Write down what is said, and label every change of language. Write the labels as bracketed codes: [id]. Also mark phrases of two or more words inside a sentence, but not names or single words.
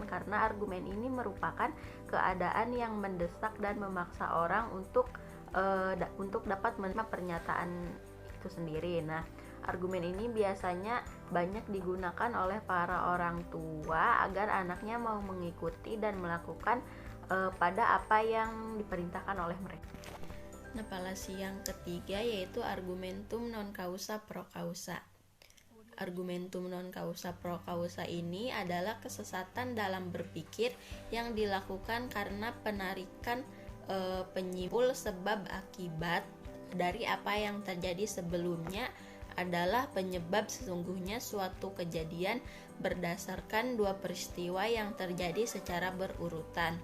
[id] Karena argumen ini merupakan keadaan yang mendesak dan memaksa orang untuk dapat menerima pernyataan itu sendiri. Argumen ini biasanya banyak digunakan oleh para orang tua agar anaknya mau mengikuti dan melakukan pada apa yang diperintahkan oleh mereka. Nah, falasi yang ketiga yaitu [la] argumentum non causa pro causa. Argumentum non causa pro causa [id] ini adalah kesesatan dalam berpikir yang dilakukan karena penarikan penyimpul sebab akibat dari apa yang terjadi sebelumnya adalah penyebab sesungguhnya suatu kejadian berdasarkan dua peristiwa yang terjadi secara berurutan.